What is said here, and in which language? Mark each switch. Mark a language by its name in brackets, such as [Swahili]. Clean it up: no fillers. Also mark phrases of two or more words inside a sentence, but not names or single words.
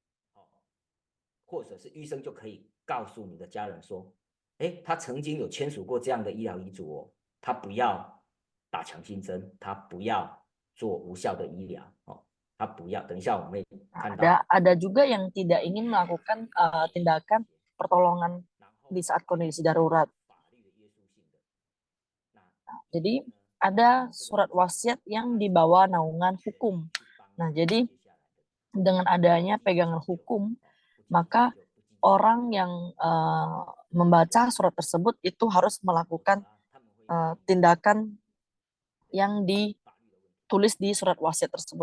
[Chinese] 或者是医生就可以告诉你的家人说，他曾经有签署过这样的医疗遗嘱哦，他不要打强心针，他不要做无效的医疗哦，他不要。等一下我们会看到 [Indonesian] Ada juga yang tidak ingin melakukan tindakan pertolongan di saat kondisi darurat. Jadi ada surat wasiat yang dibawa naungan hukum. Nah, jadi dengan adanya pegangan hukum, maka orang yang membaca surat tersebut itu harus melakukan tindakan yang ditulis di surat wasiat tersebut.